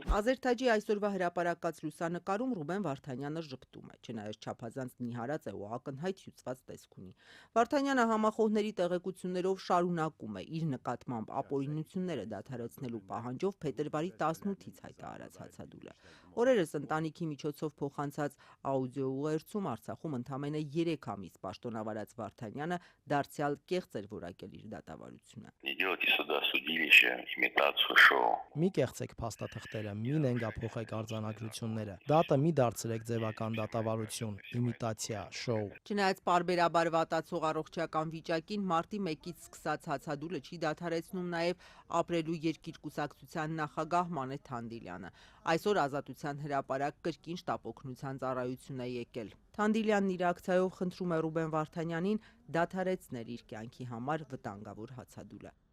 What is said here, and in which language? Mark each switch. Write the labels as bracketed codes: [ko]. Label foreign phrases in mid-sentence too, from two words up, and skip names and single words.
[hy] Ազերթաջի այսօրվա հրապարակած լուսանկարում Ռուբեն Վարդանյանը ժպտում է, չնայած չափազանց նիհարած է ու ակնհայտ հյուծված տեսք ունի։ Վարդանյանը համախոհների տեղեկություններով շարունակում է իր նկատմամբ ապօրինությունները դադարեցնելու պահանջով փետրվարի 18-ից հայտարարած հացադուլը։ Օրերս ընտանիքի միջոցով փոխանցած աուդիոուղերձում Արցախում ընդամենը 3 ամիս պաշտոնավարած Վարդանյանը դարձյալ կեղծ էր որակել իր դատավարությունը։ [ru] Идете сюда судилище, имитацию шоу. [hy] Մի կեղծեք փաստաթղթերը, մի նենգափոխեք արձանագրությունները։ Դատը մի դարձրեք ձևական դատավարություն, իմիտացիա, շոու։ Չնայած պարբերաբար վատացող առողջական վիճակին մարտի 1-ից սկսած հացադուլը չի դադարեցնում նաև ապրելու երկիր կուսակցության նախագահ Մանե Թանդիլյանը։ Այսօր Ազատության հրապարակ կրկին շտապօգնության ծառայություն է եկել։ Թանդիլյանն իր ակցիայով խնդրում է Ռուբեն Վարդանյանին դադարեցնել իր կյանքի համար վտանգավոր հացադուլը։